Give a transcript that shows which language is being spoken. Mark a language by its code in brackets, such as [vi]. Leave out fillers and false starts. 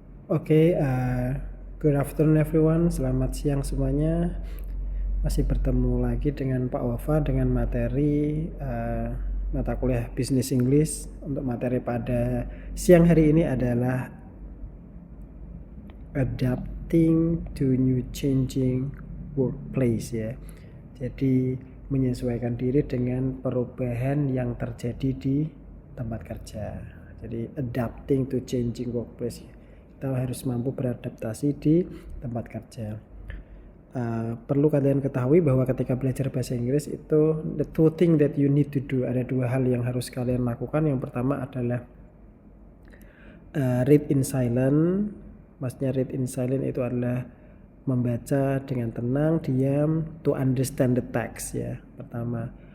[en] Oke, good afternoon everyone. [id] Selamat siang semuanya. Masih bertemu lagi dengan Pak Wafa dengan materi mata kuliah Business English. Untuk materi pada siang hari ini adalah [en] adapting to new changing workplace [id] ya. Jadi menyesuaikan diri dengan perubahan yang terjadi di tempat kerja. Jadi [en] adapting to changing workplace. [id] Kita harus mampu beradaptasi di tempat kerja. Perlu kalian ketahui bahwa ketika belajar bahasa Inggris itu [en] the two thing that you need to do, [id] ada dua hal yang harus kalian lakukan. Yang pertama adalah [en] read in silent. [id] Maksudnya [en] read in silent [id] itu adalah membaca dengan tenang, diam, [en] to understand the text [id] ya, pertama.